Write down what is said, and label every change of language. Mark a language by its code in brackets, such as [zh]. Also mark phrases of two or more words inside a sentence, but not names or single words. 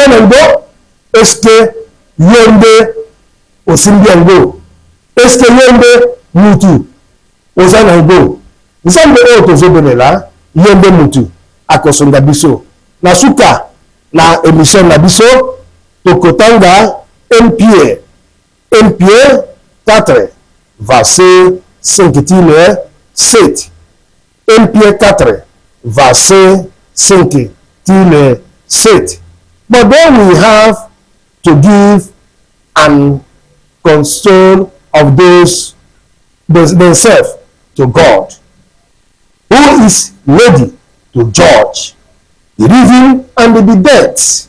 [ln] na ngo eske yo nde osimbi yango eske yo nde mutu oza na ngo nzambe oyo tozobelela ye nde mutu akosonga biso na suka na émission na biso tokotanga 1 Pierre 4 verset 5 7. [fr] 1 Pierre 4 verset 5 7. [en] But then we have to give and console of those themselves to God, who is ready to judge the living and the dead.